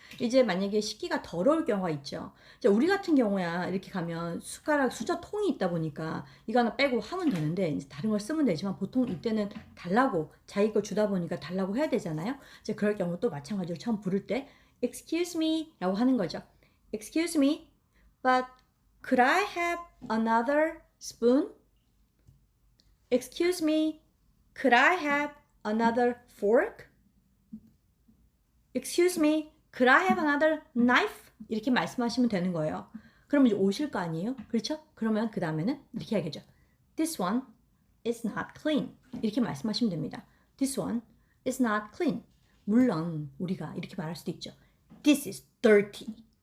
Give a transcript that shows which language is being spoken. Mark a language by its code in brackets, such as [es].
[ko] 이제 만약에 식기가 더러울 경우가 있죠. 이제 우리 같은 경우야 이렇게 가면 숟가락 수저 통이 있다 보니까 이거 하나 빼고 하면 되는데 이제 다른 걸 쓰면 되지만 보통 이때는 달라고 자기 거 주다 보니까 달라고 해야 되잖아요. 이제 그럴 경우 또 마찬가지로 처음 부를 때 [en] excuse me [ko] 라고 하는 거죠. [en] Excuse me, but could I have another spoon? Excuse me, could I have another fork? Excuse me, could I have another knife? [ko] 이렇게 말씀하시면 되는 거예요. 그러면 이제 오실 거 아니에요? 그렇죠? 그러면 그 다음에는 이렇게 하겠죠. [en] This one is not clean. [ko] 이렇게 말씀하시면 됩니다. [en] This one is not clean. [ko] 물론 우리가 이렇게 말할 수도 있죠. [en] This is dirty.